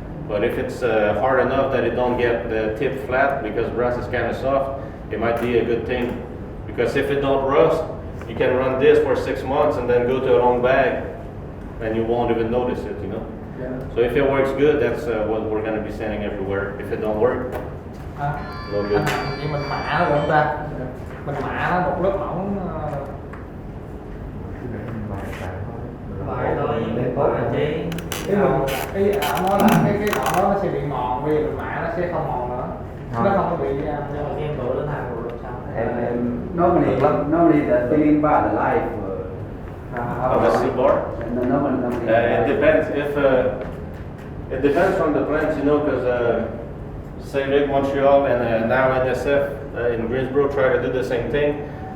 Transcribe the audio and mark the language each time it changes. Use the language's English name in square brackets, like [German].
[English] But if it's hard enough that it don't get the tip flat, because brass is kind of soft, it might be a good thing. Because if it don't rust, you can run this for 6 months and then go to a long bag, and you won't even notice it, Yeah. So if it works good, that's what we're gonna be sending everywhere. If it don't work, no good. [Vietnamese] Nhưng mình mạ nó được không ta? Mình mạ nó một lớp mỏng. Vậy thôi, để có là chi. Cái nói là cái đoạn đó nó sẽ bị mòn, vì mình mạ nó sẽ không mòn nữa. Nó không có bị Nhưng mà khi em đổ lên hàng rồi sao? [English] Normally the filling bar, the life. Of the seal bar? Normally. It depends. It depends from the plants, because Saint Montreal and now NSF in Greensboro try to do the same thing.